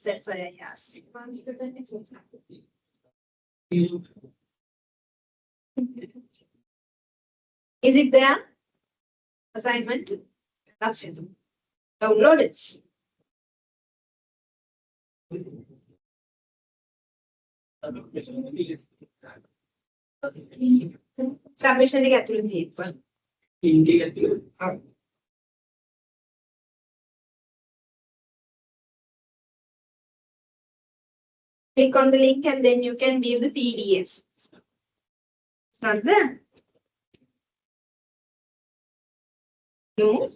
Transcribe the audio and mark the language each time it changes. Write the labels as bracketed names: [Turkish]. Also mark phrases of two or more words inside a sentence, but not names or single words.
[English] That's why I asked. Is it there? Assignment? Download it. [Sinhala] Submission එක ඇතුළේ තියෙනවා. [English] Click on the link and then you can view the PDF. It's not there. No.